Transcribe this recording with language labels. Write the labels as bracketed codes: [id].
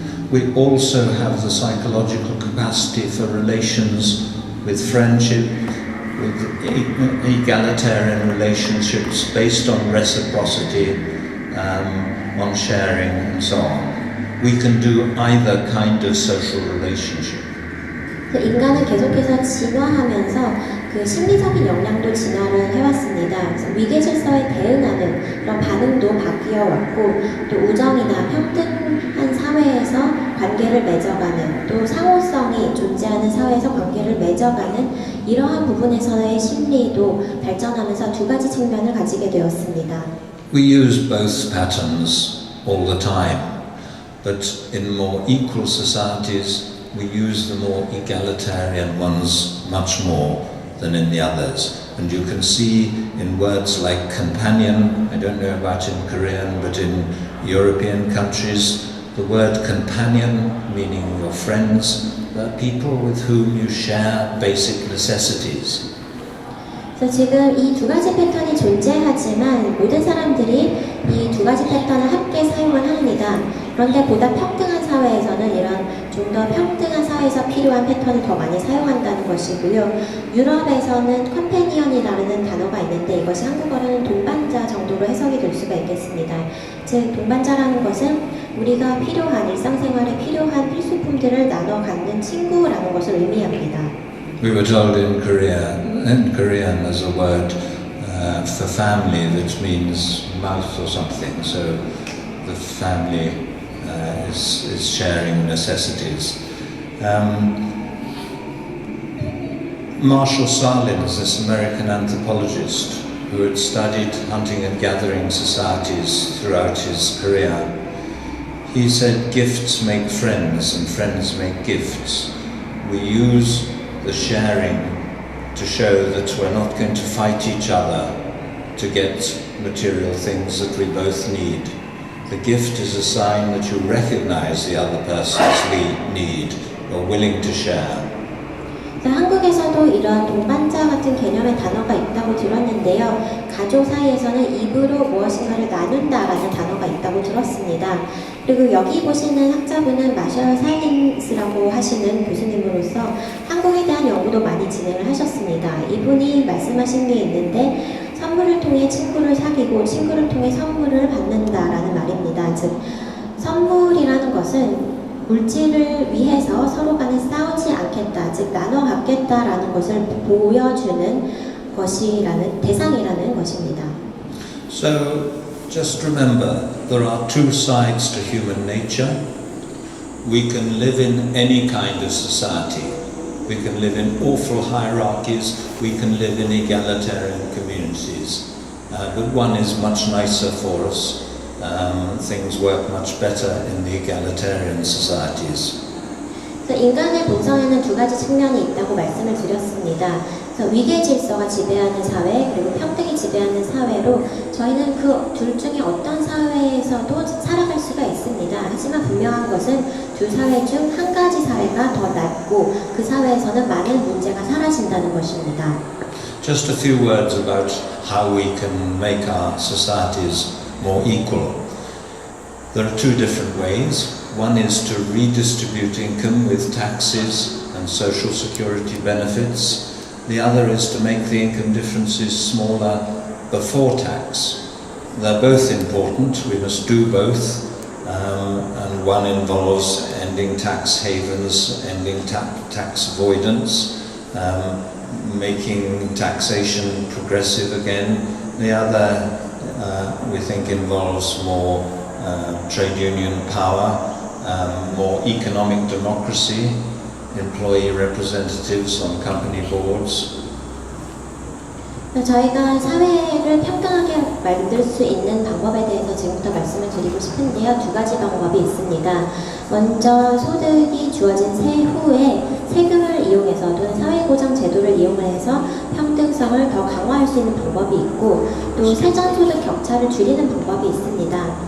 [en] We also have the psychological capacity for relations with friendship, with egalitarian relationships based on reciprocity, on sharing and so on. We can do either kind of social relationship. [ko] 인간은 계속해서 진화하면서 그 심리적인 역량도 진화를 해왔습니다. 그래서 위계 질서에 대응하는 그런 반응도 바뀌어 왔고 또 우정이나 평등한 사회에서 관계를 맺어가는 또 상호성이 존재하는 사회에서 관계를 맺어가는 이러한 부분에서의 심리도 발전하면서 두 가지 측면을 가지게 되었습니다. [en] We use both patterns all the time, but in more equal societies we use the more egalitarian ones much more than in the others. And you can see in words like companion, I don't know about in Korean, but in European countries, the word companion, meaning your friends, they're people with whom you share basic necessities. [ko] 그래서 지금 이 두 가지 패턴이 존재하지만 모든 사람들이 이 두 가지 패턴을 함께 사용을 합니다. 그런데 보다 평등한 사회에서는 이런 좀 더 평등한 사회에서 필요한 패턴을 더 많이 사용한다는 것이고요. 유럽에서는 컴패니언이라는 단어가 있는데 이것이 한국어로는 동반자 정도로 해석이 될 수가 있겠습니다. 즉 동반자라는 것은 우리가 필요한 일상생활에 필요한 필수품들을 나눠 갖는 친구라는 것을 의미합니다. [en] We were told in Korean there's a word for family that means mouth or something, so the family is sharing necessities. Marshall Salins, this American anthropologist who had studied hunting and gathering societies throughout his career, he said gifts make friends and friends make gifts. We use the sharing to show that we're not going to fight each other to get material things that we both need. The gift is a sign that you recognize the other person's need, you're willing to share. [ko] 그래서 한국에서도 이런 동반자 같은 개념의 단어가 있다고 들었는데요. 가족 사이에서는 입으로 무엇인가를 나눈다라는 단어가 있다고 들었습니다. 그리고 여기 보시는 학자분은 마셜 살린스라고 하시는 교수님으로서 한국에 대한 연구도 많이 진행을 하셨습니다. 이분이 말씀하신 게 있는데 선물을 통해 친구를 사귀고 친구를 통해 선물을 받는다라는 말입니다. 즉 선물이라는 것은 물질을 위해서 서로 간에 싸우지 않겠다, 즉 나눠 갖겠다라는 것을 보여주는 것이라는 대상이라는 것입니다. [en] So, just remember, there are two sides to human nature. We can live in any kind of society. We can live in awful hierarchies, we can live in egalitarian communities. But one is much nicer for us. Things work much better in the egalitarian societies. [ko] 그래서 인간의 본성에는 두 가지 측면이 있다고 말씀을 드렸습니다. 그래서 위계 질서가 지배하는 사회 그리고 평등이 지배하는 사회로 저희는 그 둘 중에 어떤 사회에서도 살아갈 수가 있습니다. 하지만 분명한 것은 두 사회 중 한 가지 사회가 더 낫고 그 사회에서는 많은 문제가 사라진다는 것입니다. [en] Just a few words about how we can make our societies more equal. There are two different ways. One is to redistribute income with taxes and social security benefits. The other is to make the income differences smaller before tax. They're both important, we must do both, and one involves ending tax havens, ending tax avoidance, making taxation progressive again. The other, we think, involves more trade union power, more economic democracy, employee representatives on company boards. [ko] 저희가 사회를 평등하게 만들 수 있는 방법에 대해서 지금부터 말씀을 드리고 싶은데요. 두 가지 방법이 있습니다. 먼저 소득이 주어진 세후에 세금을 이용해서 또는 사회보장 제도를 이용해서 평등성을 더 강화할 수 있는 방법이 있고 또 세전소득 격차를 줄이는 방법이 있습니다.